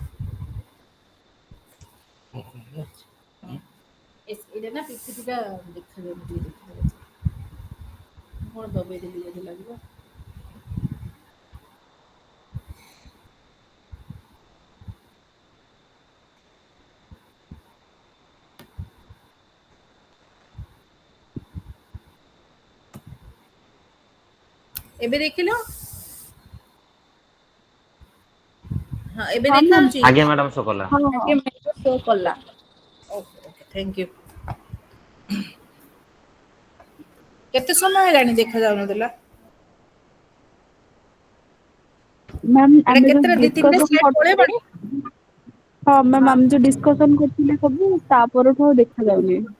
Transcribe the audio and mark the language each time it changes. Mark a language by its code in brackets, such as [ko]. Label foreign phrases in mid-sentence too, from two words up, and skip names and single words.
[or] ଏଇଟା ନା ପିପିଟିଟା ଦେଖାଯାଉନି ଟିକେ ଦେଖାଯାଉଛି କ'ଣ ଦବେଇ ଦେଲି ଯଦି ଲାଗିବ ଏବେ ଦେଖିଲ ହଁ ଏବେ ହଁ ମ୍ୟାମ୍ ଦେଖାଯାଉଛି ଆଜ୍ଞା ମ୍ୟାଡ଼ାମ ଶୋ କଲା ହଁ ଆଗେ ମ୍ୟାମ୍ ଶୋ କଲା [en] Okay okay thank you [or] କେତେ ସମୟ ହେଲାଣି ଦେଖାଯାଉନଥିଲା ମ୍ୟାମ୍ ଏଇଟା ଆମେ ଯୋଉ କେତେଟା ଦି ତିନିଟା ଡିସ୍କସନ୍ ସ୍ଲାଇଡ୍ କରୁଥିଲେ ପଳେଇବଣି ହଁ ମ୍ୟାମ୍ ହଁ ଆମେ ଯୋଉ ଡିସ୍କସନ୍ କରୁଥିଲେ ସବୁ ତା ପରଠୁ ଆଉ ଦେଖାଯାଉନି